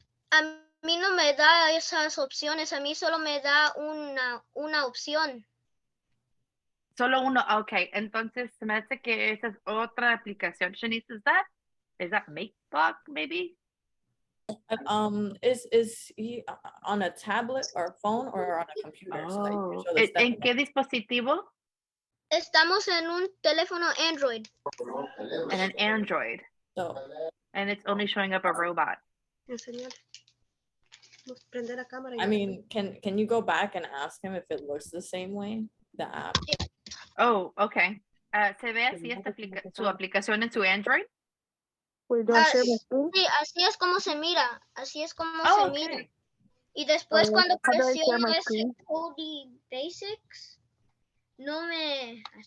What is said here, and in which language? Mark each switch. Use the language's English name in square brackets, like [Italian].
[Spanish] A mí no me da esas opciones, a mí solo me da una opción. Solo uno, ok. Entonces se me hace que esa es otra aplicación. [English] Shanice, is that MakeBlock, maybe? Is he on a tablet or phone or on a computer? So that you can show the step [Spanish] ¿En qué dispositivo? Estamos en un teléfono Android. En an Android. [English] So, and it's only showing up a robot. I mean, can you go back and ask him if it looks the same way? The app. Oh, okay. [Spanish] ¿Se ve así su aplicación en su Android? Sí, así es como se mira. Así es como se mira. Y después cuando presiono ese Cody Basics, no me...